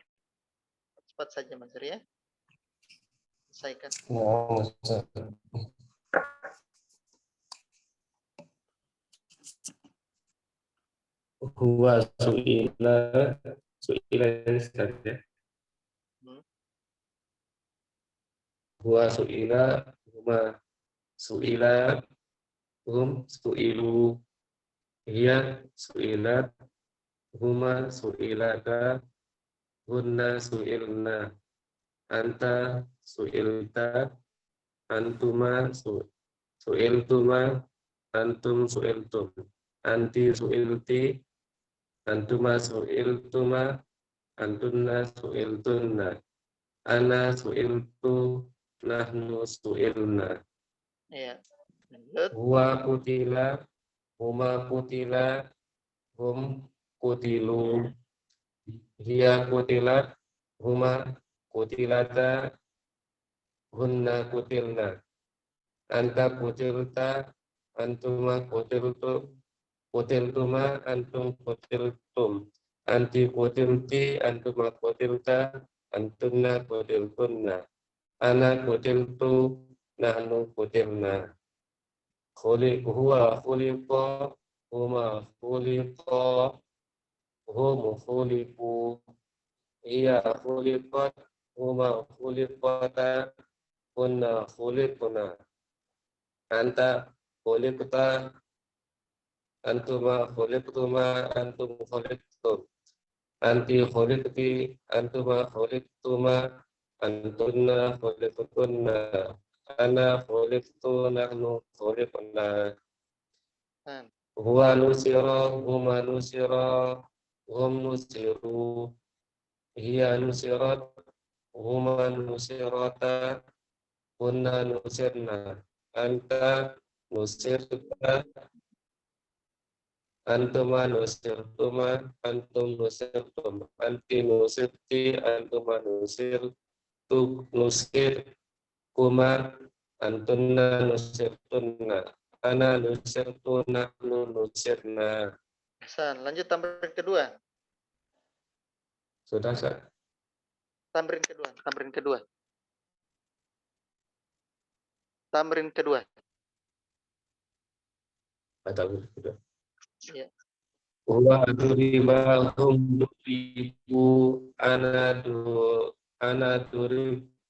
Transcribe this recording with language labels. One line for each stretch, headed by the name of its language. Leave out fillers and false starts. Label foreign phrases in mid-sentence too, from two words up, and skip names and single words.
Indonesian: Cepat saja Mazur ya. Selesaikan.
Arabic: هو سئل
Indonesian: ini saja.
Arabic: هو سئل، هما سئلا، هم سئلوا، هي سئلت، هما سئلتا، هن سئلن، أنت سئلت، أنتما سئلتما، أنتم سئلتم، أنت سئلت، أنتما سئلتما، أنتن سئلتن, أنا سئلت، نحن سئلنا. Iya. هو قتل، هما قتلا، هم قتلوا، هي قتلت، هما قتلتا، هن قتلن، أنت قتلت، أنتما قتلتما، أنتم قتلتم، أنت قتلت، أنتما قتلت، أنتن قتلتن, أنا قتلت، نحن قتلنا. هو خلق، هما خلقا، هم خلقوا، هي خلقت، هما خلقتا، هن خلقن، أنت خلقت، أنتما خلقتما، أنتم خلقتم، أنت خلقت، أنتما خلقتما، أنتن خلقتن، أنا خلقت, نحن خلقنا. هو نصر، هما نصرا، هم نصروا، هي نصرت، هما نصرتا، هن نصرن، أنت نصرت, أنتما نصرتما، أنتم نصرتم، أنت نصرت، أنتما نصر كما، أنتن نصرتن، أنا نصرت، نحن نصرنا. Ahsan,
Indonesian: lanjut tamrin kedua. Sudah, Sir? Tamrin kedua. Ya.
Arabic: و ضرباهم ضربوا، أنا ضرب.